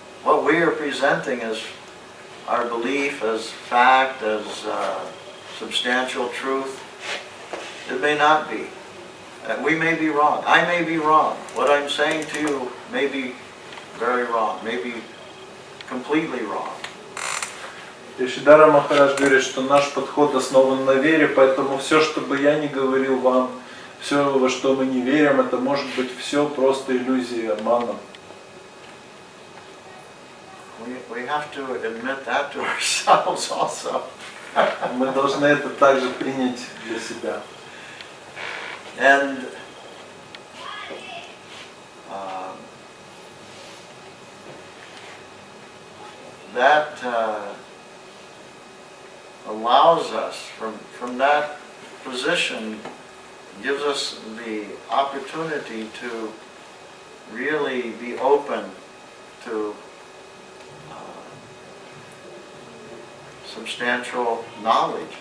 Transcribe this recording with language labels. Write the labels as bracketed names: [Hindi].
[English] What we are presenting as our belief, as fact, as substantial truth, it may not be. We may be wrong. I may be wrong. What I'm saying to you may be very wrong, may be completely wrong. [Russian] И Шрила Махарадж говорит, что наш подход основан на вере, поэтому все, что бы я ни говорил вам, все, во что мы не верим, это может быть все просто иллюзией, обманом. [English] We have to admit that to ourselves also. [Russian] Мы должны это также принять для себя. [English] And that allows us, from that position, gives us the opportunity to really be open to substantial knowledge.